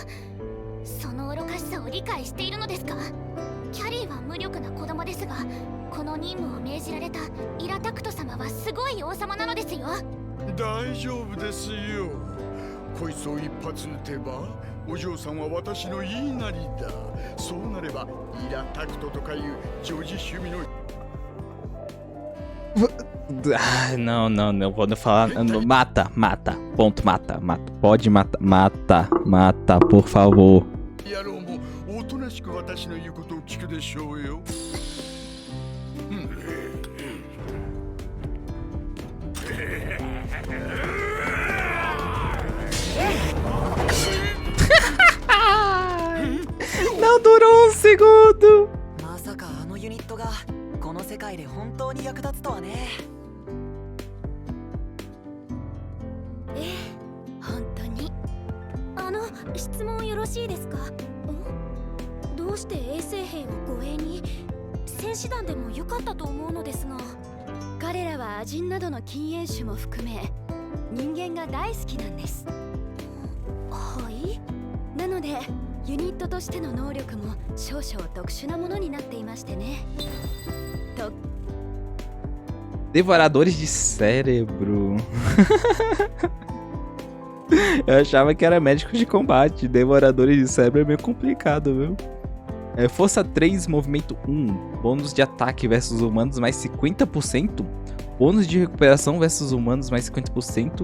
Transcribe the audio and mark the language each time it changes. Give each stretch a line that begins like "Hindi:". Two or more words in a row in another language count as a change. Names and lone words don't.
Japanese: その愚かしさを理解しているのですか？キャリーは無力な子供ですが、この任務を命じられたイラタクト様はすごい王様なのですよ。大丈夫ですよ。こいつを一発撃てばお嬢さんは私の言いなりだ。そうなればイラタクトとかいう女児趣味の
Portuguese: Não, não, não vou falar. Mata, mata, ponto, mata, mata. Pode matar, mata, mata, por favor.
Japanese: 野郎もおとなしく私の言うことを聞くでしょうよ。
Portuguese: Não durou um segundo.
Japanese: まさかあのユニットがこの世界で本当に役立つとはね。本当に。質問よろしいですか？どうして衛生兵を護衛に？戦士団でも良かったと思うのですが。彼らはアジンなどの禁煙種も含め人間が大好きなんです。はい。なのでユニットとしての能力も少々特殊なものになっていましてね。
Portuguese: Devoradores de cérebro. Eu achava que era médicos de combate. Devoradores de cérebro é meio complicado, viu? Força 3, movimento 1. Bônus de ataque versus humanos mais 50%. Bônus de recuperação versus humanos mais 50%.